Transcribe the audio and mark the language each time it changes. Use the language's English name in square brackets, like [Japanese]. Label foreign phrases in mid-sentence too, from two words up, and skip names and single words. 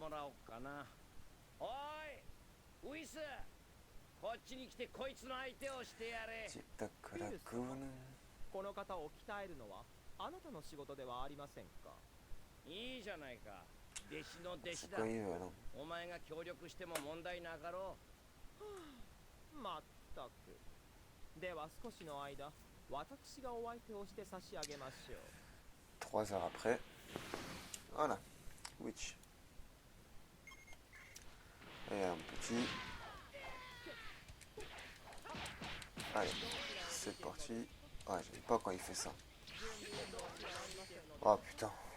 [French] C'est quoi il veut, non? [Japanese] まったく。では少しの間、私がお相手をして差し上げましょう。 [French] 3 heures après. Voilà. Witch. Et un petit. Allez, c'est parti. Ouais, j'aime pas quand il fait ça.